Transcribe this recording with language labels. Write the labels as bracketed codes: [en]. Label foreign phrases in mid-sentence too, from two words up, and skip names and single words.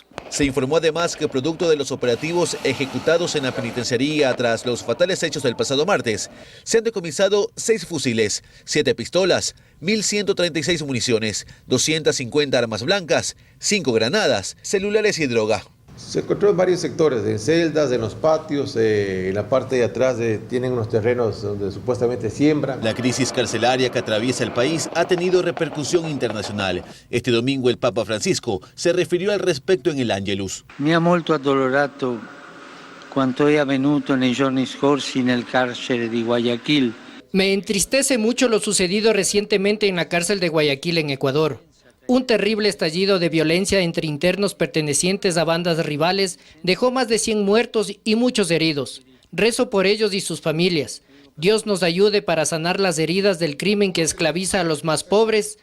[es] Se informó además que producto de los operativos ejecutados en la penitenciaría tras los fatales hechos del pasado martes, se han decomisado 6 fusiles, 7 pistolas, 1.136 municiones, 250 armas blancas, 5 granadas, celulares y droga. Se encontró en varios sectores, en celdas, en los patios, en la parte de atrás tienen unos terrenos donde supuestamente siembran. La crisis carcelaria que atraviesa el país ha tenido repercusión internacional. Este domingo el Papa Francisco se refirió al respecto en el Angelus. [it] Mi ha molto addolorato quanto è avvenuto nei giorni scorsi nel carcere di Guayaquil. [es] Me entristece mucho lo sucedido recientemente en la cárcel de Guayaquil en Ecuador. Un terrible estallido de violencia entre internos pertenecientes a bandas rivales dejó más de 100 muertos y muchos heridos. Rezo por ellos y sus familias. Dios nos ayude para sanar las heridas del crimen que esclaviza a los más pobres.